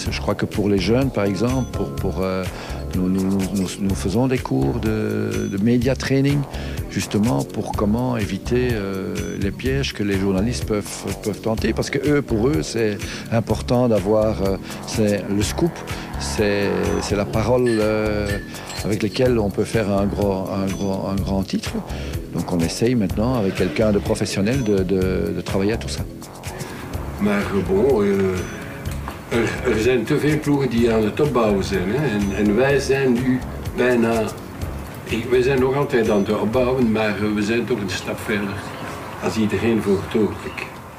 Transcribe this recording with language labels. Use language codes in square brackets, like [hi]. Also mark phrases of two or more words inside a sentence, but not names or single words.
[fr] Je crois que pour les jeunes, par exemple, nous faisons des cours de [en] media training, [fr] justement pour comment éviter les pièges que les journalistes peuvent tenter. Parce que pour eux, c'est important d'avoir le scoop, c'est la parole avec laquelle on peut faire un grand titre. Donc on essaye maintenant, avec quelqu'un de professionnel, de travailler à tout ça. [nl] Maar bon, er zijn te veel ploegen die aan het opbouwen zijn. Hè? En wij zijn nu bijna... Wij zijn nog altijd aan het opbouwen, maar we zijn toch een stap verder als iedereen voor het ogenblik.